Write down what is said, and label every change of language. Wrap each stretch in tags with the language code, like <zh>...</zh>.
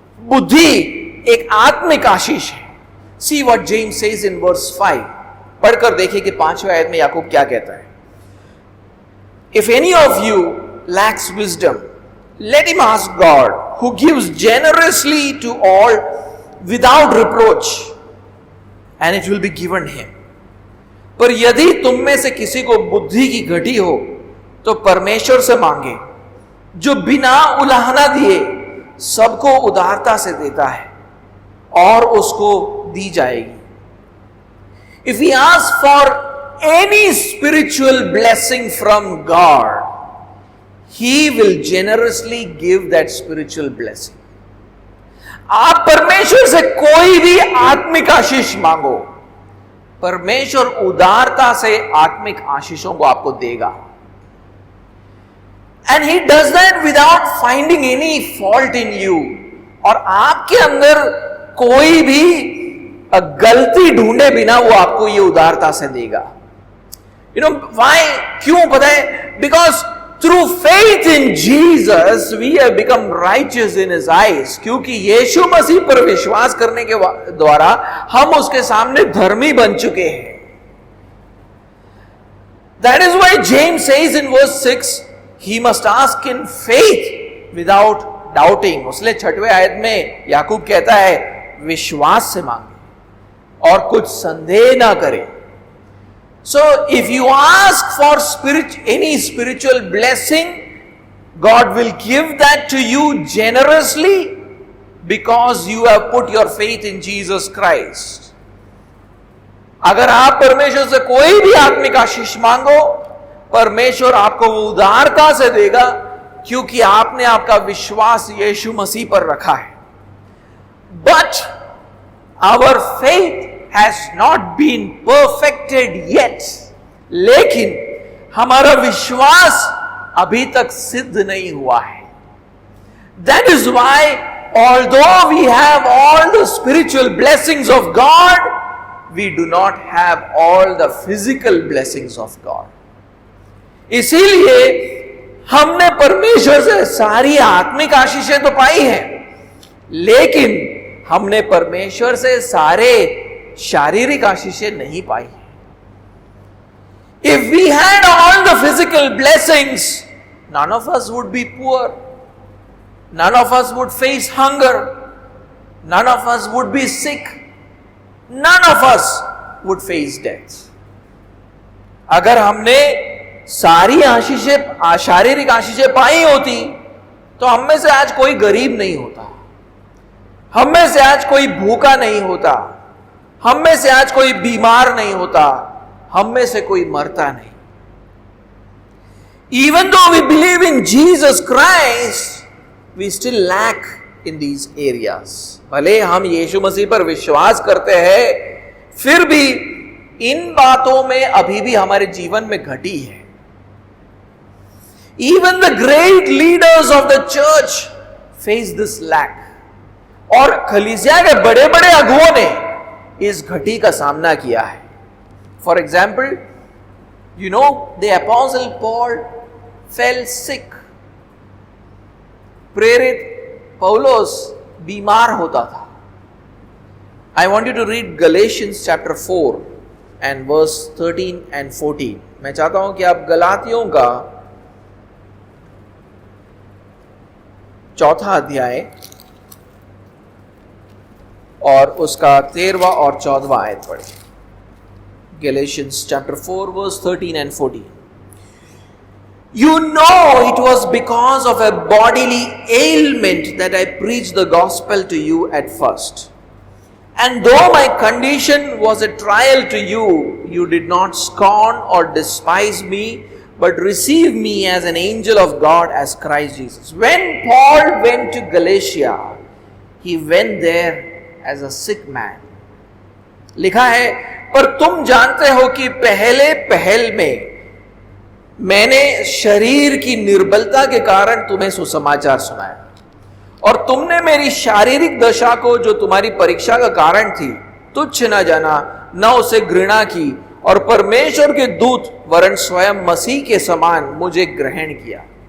<hi>बुद्धि एक आत्मिक आशीष है.</hi> <en>See what James says in verse 5.</en> <hi>पढ़कर देखिए कि 5वें आयत में याकूब क्या कहता है.</hi> <en>If any of you lacks wisdom, let him ask God, who gives generously to all without reproach, and it will be given him.</en> <hi>पर यदि तुम में से किसी को बुद्धि की घटी हो तो परमेश्वर से मांगे, जो बिना उलाहना दिए सबको उदारता से देता है, और उसको दी जाएगी.</hi> <en>If we ask for any spiritual blessing from God, He will generously give that spiritual blessing.</en> <hi>आप परमेश्वर से कोई भी आत्मिक आशीष मांगो, परमेश्वर उदारता से आत्मिक आशीषों को आपको देगा.</hi> <en>And He does that without finding any fault in you.</en> <hi>और आपके अंदर कोई भी गलती ढूंढे बिना वो आपको ये उदारता से देगा.</hi> <en>You know why?</en> <hi>क्यों पता है?</hi> <en>Because through faith in Jesus we have become righteous in His eyes.</en> <hi>क्योंकि यीशु मसीह पर विश्वास करने के द्वारा हम उसके सामने धर्मी बन चुके हैं.</hi> <en>That is why James says in verse 6, he must ask in faith without doubting.</en> <hi>उसलिए 6वें आयत में याकूब कहता है विश्वास से मांगे और कुछ संदेह ना करे.</hi> <en>So if you ask for any spiritual blessing, God will give that to you generously because you have put your faith in Jesus Christ.</en> <hi>अगर आप परमेश्वर से कोई भी आत्मिक आशीष मांगो, परमेश्वर आपको वो उदारता से देगा क्योंकि आपने आपका विश्वास यीशु मसीह पर रखा है.</hi> <en>But our faith has not been perfected yet.</en> <hi>लेकिन हमारा विश्वास अभी तक सिद्ध नहीं हुआ है.</hi> <en>That is why although we have all the spiritual blessings of God, we do not have all the physical blessings of God.</en> <hi>इसीलिए हमने परमेश्वर से सारी आत्मिक आशीषें तो पाई हैं, लेकिन हमने परमेश्वर से सारे शारीरिक आशीषें नहीं पाई.</hi> <en>If we had all the physical blessings, none of us would be poor, none of us would face hunger, none of us would be sick, none of us would face death.</en> <hi>अगर हमने सारी आशीषें शारीरिक आशीषें पाई होती तो हम में से आज कोई गरीब नहीं होता, हम में से आज कोई भूखा नहीं होता, हम में से आज कोई बीमार नहीं होता, हम में से कोई मरता नहीं.</hi> <en>Even though we believe in Jesus Christ, we still lack in these areas.</en> <hi>भले हम यीशु मसीह पर विश्वास करते हैं, फिर भी इन बातों में अभी भी हमारे जीवन में घटी है.</hi> <en>Even the great leaders of the church face this lack.</en> <hi>और कलीसिया के बड़े बड़े अगुओं ने इस घटी का सामना किया है.</hi> <en>For example, you know, the apostle Paul fell sick.</en> <hi>प्रेरित पौलुस बीमार होता था.</hi> <en>I want you to read Galatians chapter 4 and verse 13 and 14.</en> <hi>मैं चाहता हूं कि आप गलातियों का 4 अध्याय और उसका 13वां और 14वां आयत पढ़ें.</hi> <en>Galatians chapter 4 verse 13 and 14. You know it was because of a bodily ailment that I preached the gospel to you at first. And though my condition was a trial to you, you did not scorn or despise me, but received me as an angel of God, as Christ Jesus. When Paul went to Galatia, he went there as a sick man.</en> <hi>लिखा है, पर तुम जानते हो कि पहल में मैंने शरीर की निर्बलता के कारण तुम्हें सुसमाचार सुनाया, और तुमने मेरी शारीरिक दशा को, जो तुम्हारी परीक्षा का कारण थी, तुच्छ न जाना, न उसे घृणा की, और परमेश्वर के दूत वरन स्वयं मसीह के समान मुझे ग्रहण किया.</hi>